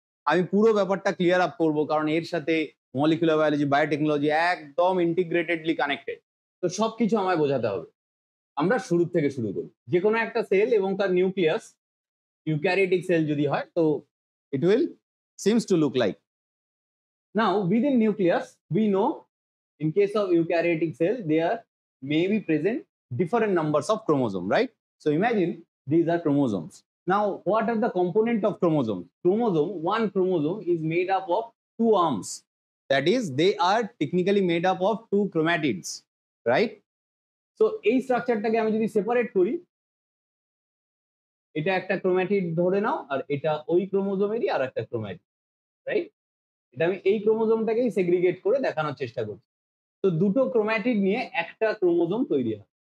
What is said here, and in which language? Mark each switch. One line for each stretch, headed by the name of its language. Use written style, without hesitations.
Bangla: আমি পুরো ব্যাপারটা ক্লিয়ার আপ করবো, কারণ এর সাথে মলিকুলার বায়োলজি, বায়োটেকনোলজি একদম ইন্টিগ্রেটেডলি কানেক্টেড। তো সবকিছু আমায় বোঝাতে হবে। আমরা শুরু থেকে শুরু করি। যে কোনো একটা সেল এবং তার নিউক্লিয়াস ইউক্যারিওটিক সেল যদি হয়, তো
English: It will seems to look like. Now within nucleus we know in case of eukaryotic cell there may be present different numbers of chromosome, right? So imagine these are chromosomes. Now what are the component of chromosome? One chromosome is made up of 2 arms, that is they are technically made up of 2 chromatids, right?
Bangla: So এই স্ট্রাকচারটাকে আমি যদি separate করি, এটা একটা ক্রোম্যাটিড ধরে নাও আর এটা ওই ক্রোমোজোমেরই আর একটা ক্রোম্যাটিড, রাইট? এটা আমি এই ক্রোমোজোমটাকেই সেগ্রিগেট করে দেখানোর চেষ্টা করছি। তো দুটো ক্রোম্যাটিড নিয়ে একটা ক্রোমোজোম তৈরি হয়।